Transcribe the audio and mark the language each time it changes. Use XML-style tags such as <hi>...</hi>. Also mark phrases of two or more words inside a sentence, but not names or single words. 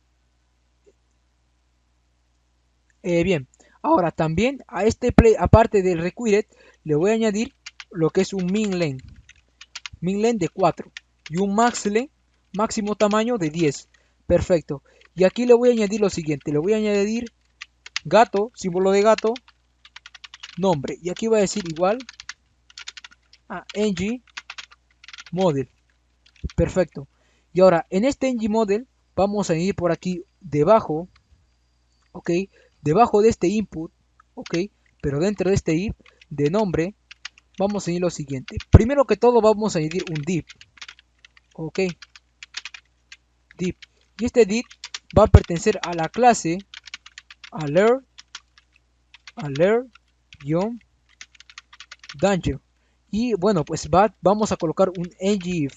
<es>Bien, ahora también a este play, aparte del required, le voy a añadir lo que es un</es> <en>min len</en> <es>de 4 y un</es> <en>max len,</en> <es>máximo tamaño de 10. Perfecto. Y aquí le voy a añadir lo siguiente, le voy a añadir gato, símbolo de gato, nombre. Y aquí va a decir igual a</es> <en>ng model.</en> <es>Perfecto. Y ahora en este</es> <en>ng model</en> <es>vamos a añadir por aquí debajo, ok, debajo de este input, ok, pero dentro de este if de nombre vamos a añadir lo siguiente. Primero que todo vamos a añadir un div, ok, div, y este div va a pertenecer a la clase</es> <en>alert danger,</en> <es>y bueno, pues vamos a colocar un ngIf.</es>